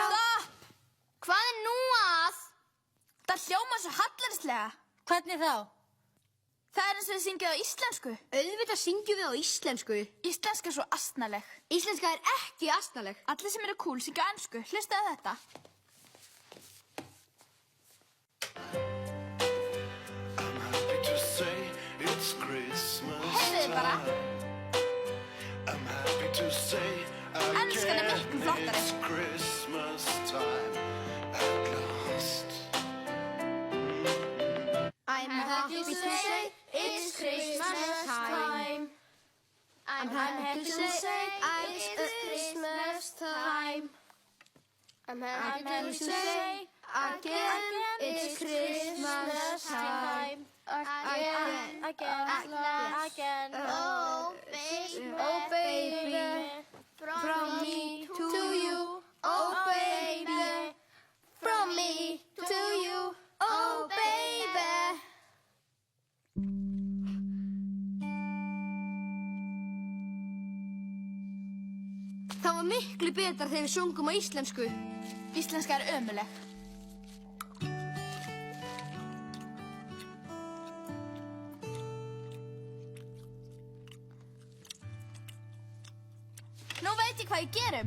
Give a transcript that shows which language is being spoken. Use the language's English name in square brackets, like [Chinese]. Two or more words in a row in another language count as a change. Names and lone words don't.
[Icelandic] Stopp! Hvað er nú að? Það hljóma svo hallærislega. Hvernig þá? Það er eins og þið syngið á íslensku. Auðvitað syngjum við á íslensku. Íslenska er svo astnaleg. Íslenska er ekki astnaleg. Allir sem eru cool syngja á ensku. Hlustaðu á þetta. [English] Happy to say it's Christmas [Icelandic] Heyrðu þið bara. [English] time. I'm happy to say [Icelandic] Enskan er [English] again [Icelandic] miklu flottari. [English] it's Christmas time at last. I'm happy to say it's Christmas time. I'm happy to say it's Christmas time. I'm happy to say again it's Christmas time. Again. Oh, baby. Oh, baby. From me to you. Oh, baby. From me to you. Oh, baby. [Icelandic] Það var miklu betra þegar við sungum á íslensku. Íslenska er ömuleg. Nú veit ég hvað við gerum.